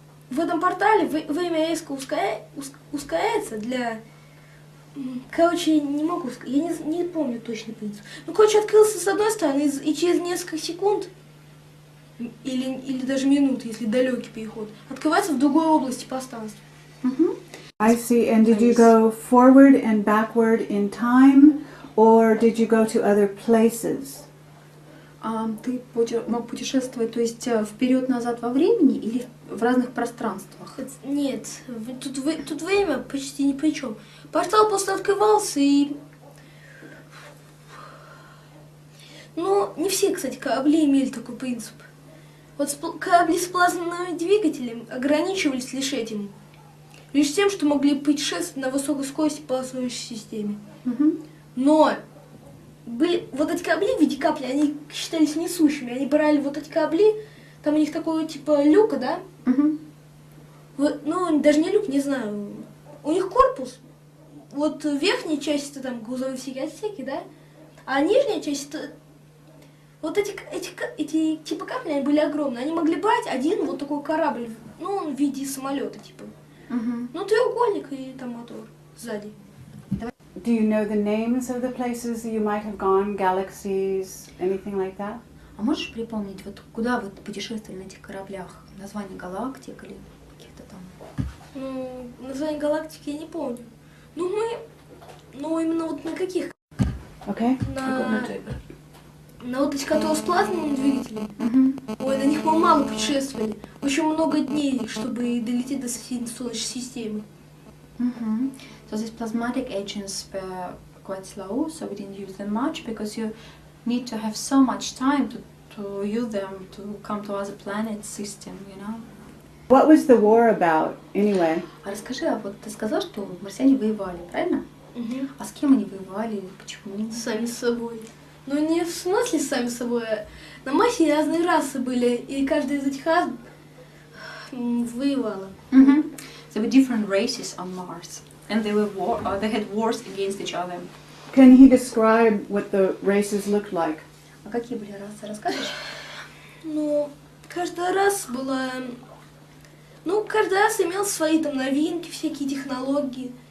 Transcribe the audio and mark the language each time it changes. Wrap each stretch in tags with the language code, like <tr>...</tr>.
<ru>В этом портале время резко ускоряется для... Короче, не могу сказать, я не помню точный принцип. Ну, короче, открылся с одной стороны, и через несколько секунд, или даже минут, если далекий переход, открывается в другой области пространства.</ru> <en>I see. And did you go forward and backward in time, or did you go to other places?</en> <ru>Ты мог путешествовать, то есть вперед-назад во времени или в разных пространствах? Нет, тут время почти ни при чем. Портал просто открывался и... Ну, не все, кстати, корабли имели такой принцип. Вот корабли с плазменными двигателями ограничивались лишь этим. Лишь тем, что могли путешествовать на высокой скорости по Солнечной системе. Но вот эти корабли в виде капли, они считались несущими. Они брали вот эти корабли, там у них такой типа люка, да? Ну, даже не люк, не знаю. У них корпус. Вот верхняя часть это там грузовые всякие отсеки, да? А нижняя часть это... Вот эти типа капли, они были огромные. Они могли брать один вот такой корабль, ну, в виде самолета, типа. Ну, треугольник и там мотор сзади.</ru> <en>Do you know the names of the places you might have gone, galaxies, anything like that?</en> <ru>А можешь припомнить, вот куда вы путешествовали на этих кораблях? Название галактик или каких-то там? Ну, название галактики я не помню. Ну, именно вот на каких?</ru> <en>Okay.</en> <ru>На вот эти, которые с плазменным двигателем. Ой, на них мы мало путешествовали. Очень много дней, чтобы долететь до соседней Солнечной системы.</ru> <en>So these plasmatic agents were quite slow, so we didn't use them much because you need to have so much time to use them to come to other planets system, you know. What was the war about, anyway?</en> <ru>А расскажи, а вот ты сказал, что марсиане воевали, правильно? А с кем они воевали, почему? Сами с собой. Ну, не в смысле сами с собой, а на Марсе разные расы были, и каждая из этих рас воевала.</ru> <en>There were different races on Mars, and they had wars against each other. Can he describe what the races looked like?</en> <ru>А какие были расы, расскажешь? Ну, каждая раса была... Ну, каждая раса имела свои там новинки, всякие технологии.</ru>